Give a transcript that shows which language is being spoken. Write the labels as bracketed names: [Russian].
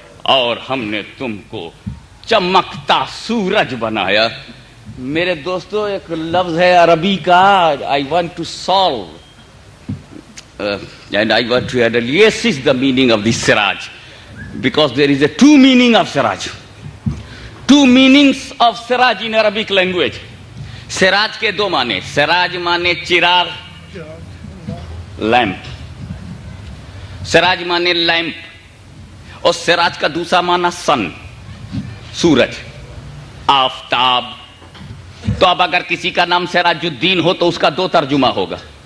[Hindi] और हमने तुमको चमकता सूरज बनाया। मेरे दोस्तों, एक लफ्ज है अरबी का, [English] I want to solve and I want to analyze the meaning of the siraj, because there is a two meaning of siraj, two meanings of siraj in Arabic language. [Hindi] Siraj के दो माने, सिराज माने चिराग, लैंप, सिराज माने लैंप, और सिराज का दूसरा माना सन, सूरज, आफताब। तो अब अगर किसी का नाम सिराजुद्दीन हो तो उसका दो तर्जुमा होगा।